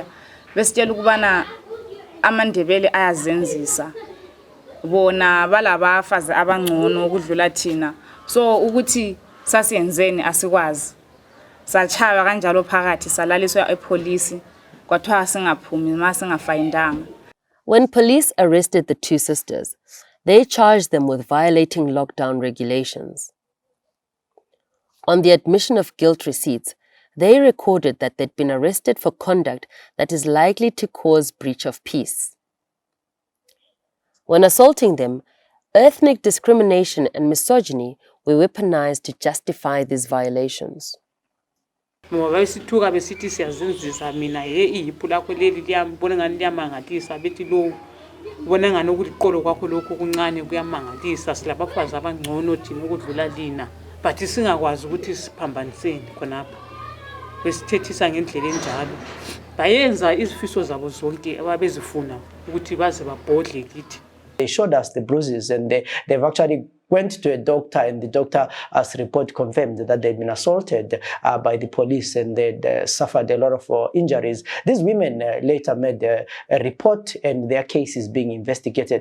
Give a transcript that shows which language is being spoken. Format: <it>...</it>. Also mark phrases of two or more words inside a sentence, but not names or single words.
<nd>Besitshela ukubana amandebele ayazenzisa. Bona balabafazi abangcono ukudlula thina. So ukuthi sasiyenzeni asikwazi. Sachaywa kanjalo phakathi salaliswa epolice kwathiwa singaphumi masingafayindanga.</nd> <en>When police arrested the two sisters, they charged them with violating lockdown regulations. On the admission of guilt receipts, they recorded that they'd been arrested for conduct that is likely to cause breach of peace. When assaulting them, ethnic discrimination and misogyny were weaponized to justify these violations.</en> <nd>Besithuka besithi siyazinzisa mina iyiphula kweleli liyambona ngani liyamangalisa bethi lo ubona ngani ukuthi iqolo kwakho lokho kuncane kuyamangalisa silabafazi abangcono thina ukudlula lina but singakwazi ukuthi siphambaniseni khonapha besithethisa ngendlela enjalo bayenza izifiso zabo zonke ababezifuna ukuthi baze babhodle kithi.</nd> <en>They showed us the bruises and they've actually went to a doctor and the doctor as report confirmed that they'd been assaulted by the police and they'd suffered a lot of injuries. These women later made a report and their case is being investigated.</en>